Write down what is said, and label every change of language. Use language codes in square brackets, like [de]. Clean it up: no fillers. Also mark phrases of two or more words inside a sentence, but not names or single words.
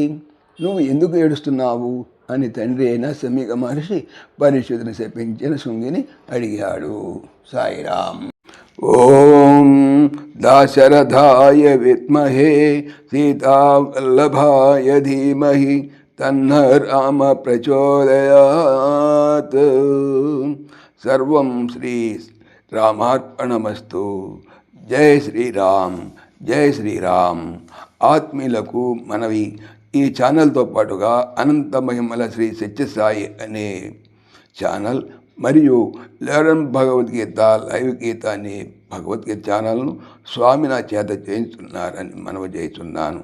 [te] నువ్వు ఎందుకు ఏడుస్తున్నావు అని తండ్రి అయిన సమీక మహర్షి పరీక్షితుని శపించిన శృంగిని అడిగాడు. [sa] సాయిరామ్. ఓం దాశరథాయ విద్మహే సీతావల్లభాయ ధీమహి తన్న రామ ప్రచోదయాత్. सर्वं श्री रामार्पणमस्तु। जय श्री राम, జై శ్రీరామ్. [te] ఆత్మీయులకు మనవి, ఈ ఛానల్తో పాటుగా అనంత మహిమల శ్రీ సత్యసాయి అనే ఛానల్ మరియు లెర్న్ భగవద్గీత లైవ్ గీత అనే భగవద్గీత ఛానల్ను స్వామి నా చేత చేయించున్నారని మనవి చేస్తున్నాను.